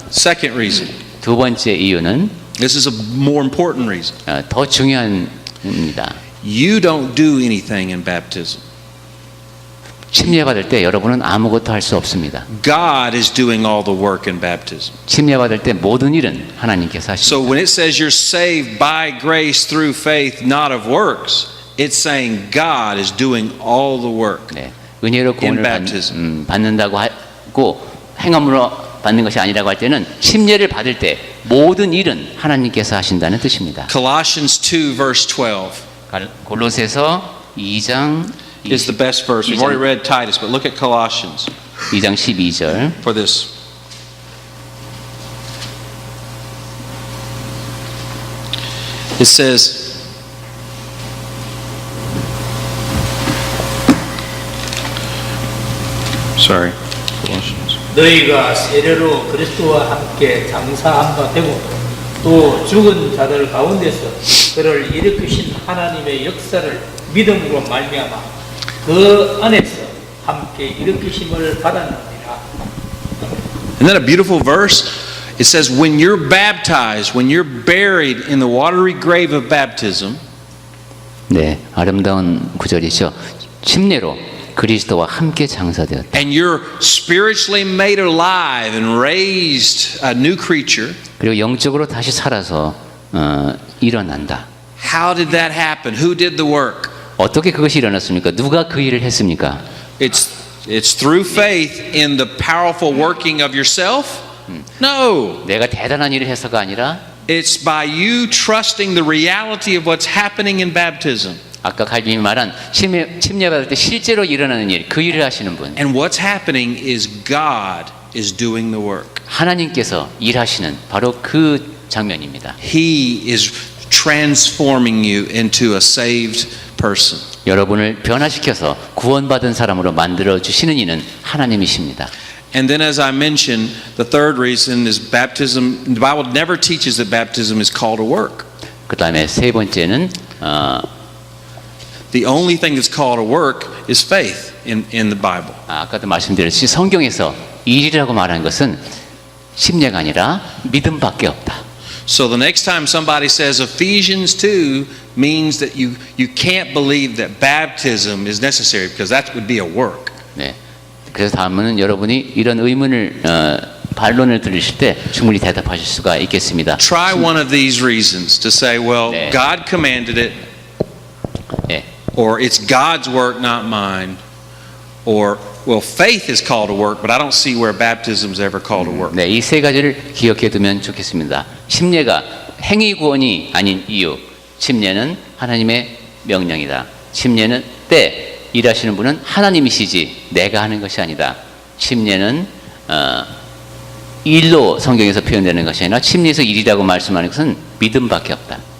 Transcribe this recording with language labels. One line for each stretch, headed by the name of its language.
English: Second reason.
Korean: 두 번째 이유는
English: This is a more important reason.
Korean: 더 중요합니다.
English: You don't do anything in baptism.
Korean: 침례받을 때 여러분은 아무것도 할 수 없습니다.
English: God is doing all the work in baptism.
Korean: 침례받을 때 모든 일은 하나님께서
English: So
Korean: 하십니다.
English: when it says you're saved by grace through faith, not of works, it's saying God is doing all the work.
Korean: 네, 은혜로 구원을 받는다고 하고 행함으로 받는 것이 아니라고 할 때는 침례를 받을 때 모든 일은 하나님께서 하신다는 뜻입니다.
English: Colossians 2 verse 12
Korean: 골로새서 2장
English: is the best verse. We've already read Titus, but look at Colossians
Korean: 2장 12절.
English: for this. It says, sorry, Colossians.
Korean: 너희가 세례로 그리스도와 함께 장사한 바 되고 또 죽은 자들 가운데서 그를 일으키신 하나님의 역사를 믿음으로 말미암아 그 안에서 함께 일으키심을 받았느니라.
English: Isn't that a beautiful verse? It says, when you're baptized, when you're buried in the watery grave of baptism,
Korean: 네, 아름다운 구절이죠. 침례로 그리스도와 함께 장사되었다.
English: and you're spiritually made alive and raised a new creature,
Korean: 그리고 영적으로 다시 살아서 일어난다.
English: how did that happen? Who did the work?
Korean: 어떻게 그것이 일어났습니까? 누가 그 일을 했습니까?
English: It's through faith in the powerful working of yourself? No.
Korean: 내가 대단한 일을 해서가 아니라
English: It's by you trusting the reality of what's happening in baptism.
Korean: 아까 갈비님이 말한 침례받을 때 실제로 일어나는 일, 그 일을 하시는 분.
English: And what's happening is God is doing the work.
Korean: 하나님께서 일하시는 바로 그 장면입니다.
English: He is transforming you into a saved person.
Korean: 여러분을 변화시켜서 구원받은 사람으로 만들어 주시는 이는 하나님이십니다.
English: And then as I mentioned, the third reason is baptism. The Bible never teaches that baptism is called a work.
Korean: 그다음에 세 번째는
English: The only thing that's called a work is faith in the Bible.
Korean: 아까도 말씀드렸듯이 성경에서 일이라고 말한 것은 심례가 아니라 믿음밖에 없다.
English: So the next time somebody says Ephesians 2 means that you can't believe that baptism is necessary because that would be a work.
Korean: 네. 그래서 다음은 여러분이 이런 의문을 반론을 들으실 때 충분히 대답하실 수가 있겠습니다.
English: Try one of these reasons to say, well,
Korean: 네.
English: God commanded it,
Korean: 예.
English: or it's God's work, not mine, or well, faith is called to work, but I don't see where baptism is ever called to work.
Korean: 네, 이 세 가지를 기억해 두면 좋겠습니다. 심례가 행위 구원이 아닌 이유. 심례는 하나님의 명령이다. 심례는 때 일하시는 분은 하나님이시지 내가 하는 것이 아니다. 심례는 일로 성경에서 표현되는 것이 아니라 심리에서 일이라고 말씀하는 것은 믿음밖에 없다.